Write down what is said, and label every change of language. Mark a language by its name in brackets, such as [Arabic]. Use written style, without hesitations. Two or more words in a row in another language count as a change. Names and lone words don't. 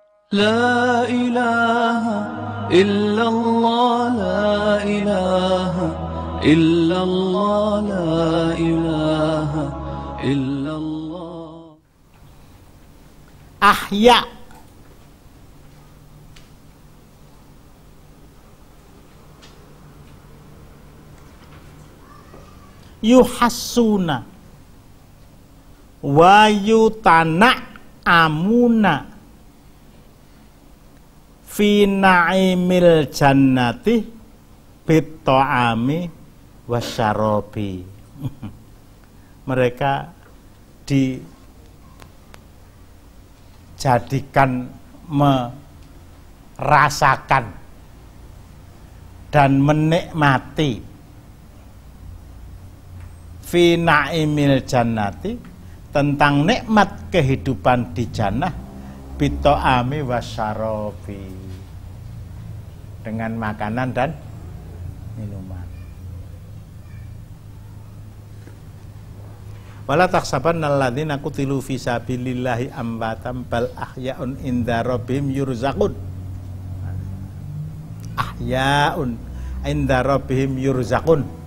[Arabic] لا إله إلا الله لا إله إلا الله لا إله إلا الله. Ahya, يحسنون ويطعمون آمنون في نعيم الجنة بالطعام والشراب. [Indonesian] Mereka dijadikan merasakan dan menikmati [Arabic] في نعيم الجنة, [Indonesian] tentang nikmat kehidupan di jannah, [Arabic] بالطعام والشراب, [Indonesian] dengan makanan dan minuman. [Arabic] ولا تحسبن الذين قتلوا في سبيل الله أمواتا بل أحياء عند ربهم يرزقون. أحياء عند ربهم يرزقون.